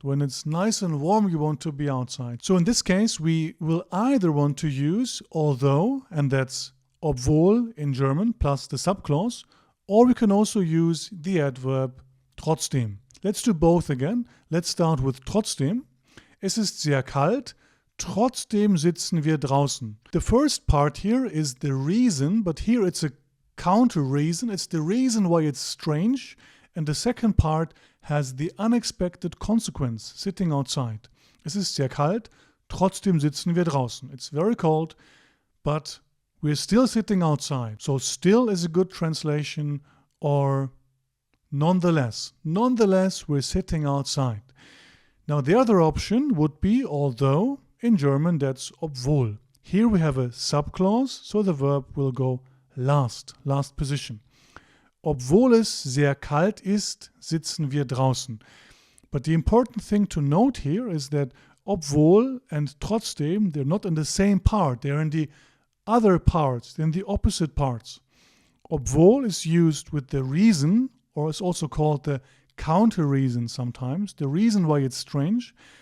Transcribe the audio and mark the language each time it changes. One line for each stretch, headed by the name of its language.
English: When it's nice and warm, you want to be outside. So in this case, we will either want to use although, and that's obwohl in German, plus the subclause, or we can also use the adverb trotzdem. Let's do both again. Let's start with trotzdem.
German: Es ist sehr kalt. Trotzdem sitzen wir draußen.
English: The first part here is the reason, but here it's a counter reason. It's the reason why it's strange. And the second part has the unexpected consequence, sitting outside.
German: Es ist sehr kalt. Trotzdem sitzen wir draußen.
English: It's very cold, but we're still sitting outside. So still is a good translation, or nonetheless. Nonetheless, we're sitting outside. Now the other option would be although. In German, that's obwohl. Here we have a subclause, so the verb will go last position.
German: Obwohl es sehr kalt ist, sitzen wir draußen.
English: But the important thing to note here is that obwohl and trotzdem, they're not in the same part. They're in the other parts, they're in the opposite parts. Obwohl is used with the reason, or it's also called the counter reason sometimes, the reason why it's strange.